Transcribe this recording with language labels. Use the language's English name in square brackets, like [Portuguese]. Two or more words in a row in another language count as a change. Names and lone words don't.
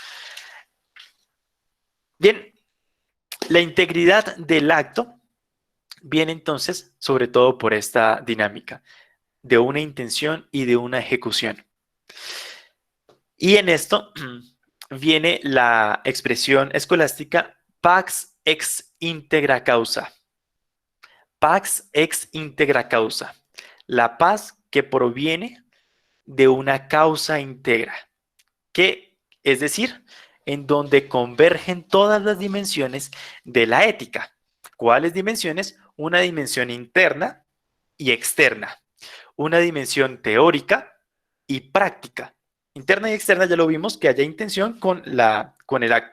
[Spanish] Bien, la integridad del acto viene entonces sobre todo por esta dinámica de una intención y de una ejecución. Y en esto viene la expresión escolástica [Latin] pax ex integra causa. Pax ex integra causa. [Spanish] La paz que proviene de una causa íntegra, que es decir, en donde convergen todas las dimensiones de la ética. ¿Cuáles dimensiones? Una dimensión interna y externa, una dimensión teórica y práctica, Interna y externa ya lo vimos, que haya intención con el acto.